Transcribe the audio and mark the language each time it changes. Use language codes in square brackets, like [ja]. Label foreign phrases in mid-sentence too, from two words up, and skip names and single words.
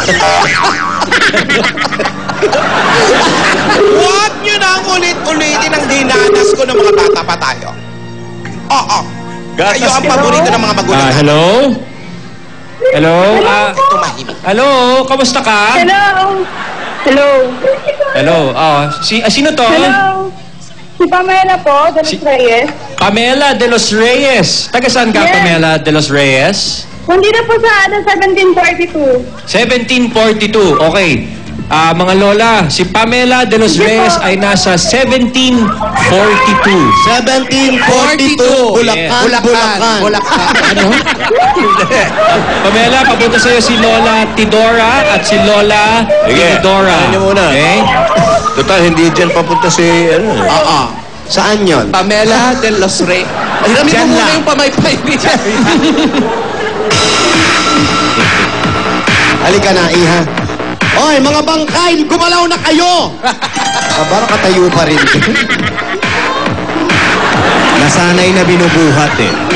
[tl] Huwag nyo nang ulit-ulitin ang dinanas ko ng mga bata pa tayo. Oo. Kayo ang paborito ng mga magulang. Hello? Hello? Tumahimik. Hello? Kamusta ka? Hello. Hello. Hello? Sino to? Hello. Si Pamela po, de los Reyes. Pamela de los Reyes. Taga saan ka, Yes. Pamela de los Reyes? Nandito po sa 1742. 1742. Okay. Mga lola, si Pamela de los Reyes ay nasa 1742. 1742. Bulacan. Ano? Pamela, papunta sa'yo si Lola Tidora at si Lola Tidora. Ano niyo muna? Okay? Total, hindi dyan papunta si... Ano, Oo. Saan yon? Pamela de los Reyes. Hiramin mo Diyan muna lang. yung pamaypay niya. Halika na, Iha. Oy, mga bangkay, gumalaw na kayo! Aba, nakatayo pa rin. Nasanay na binubuhat eh.